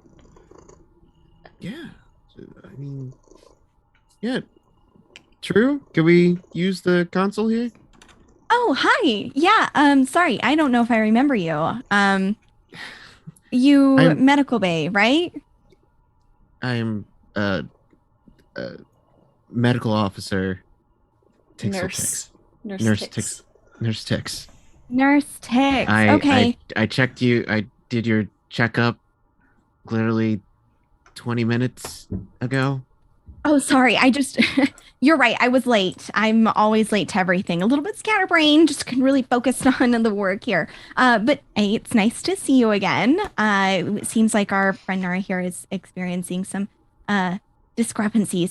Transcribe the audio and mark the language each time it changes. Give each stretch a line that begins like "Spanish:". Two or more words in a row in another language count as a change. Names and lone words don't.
English: Yeah. I mean, yeah. True. Can we use the console here? Oh, hi. Yeah, sorry. I don't know if I remember you. You I'm Medical Bay, right? I'm a medical officer. Tixel Tix. Nurse Nurse Tix. Tix. Nurse Tix. Nurse Tix. I Okay. I checked you. I did your checkup literally 20 minutes ago. Oh, sorry. I just, you're right. I was late. I'm always late to everything. A little bit scatterbrained, just can really focus on the work here. But hey, it's nice to see you again. It seems like our friend Nara here is experiencing some discrepancies.